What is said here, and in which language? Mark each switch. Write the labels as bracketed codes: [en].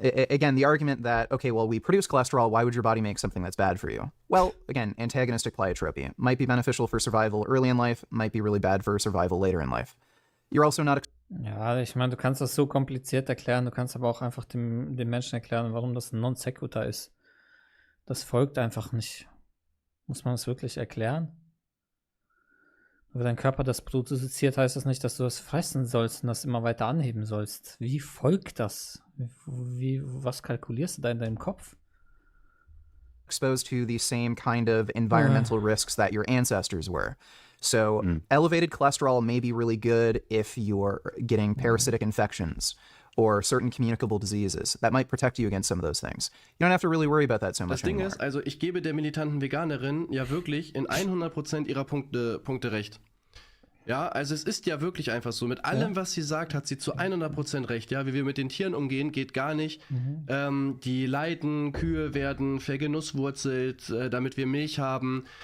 [en] again, the argument that, okay, well, we produce cholesterol, why would your body make something that's bad for you? Well, again, antagonistic pleiotropy might be beneficial for survival early in life, might be really bad for survival later in life. You're also not [de] Ja, ich meine, du kannst das so kompliziert erklären, du kannst aber auch einfach dem Menschen erklären, warum das ein Non Sequitur ist. Das folgt einfach nicht. Muss man es wirklich erklären? Wenn dein Körper das produziert, heißt das nicht, dass du das fressen sollst und das immer weiter anheben sollst. Wie folgt das? Was kalkulierst du da in deinem Kopf? [en] exposed to the same kind of environmental risks that your ancestors were. So elevated cholesterol may be really good if you're getting parasitic infections or certain communicable diseases. That might protect you against some of those things. You don't have to really worry about that so much [de] Das Ding [en] anymore. [de] ist, also ich gebe der militanten Veganerin ja wirklich in 100% ihrer Punkte recht. Ja, also es ist ja wirklich einfach so. Mit allem, was sie sagt, hat sie zu 100% recht. Ja, wie wir mit den Tieren umgehen, geht gar nicht. Die leiden, Kühe werden vergenusswurzelt, damit wir Milch haben.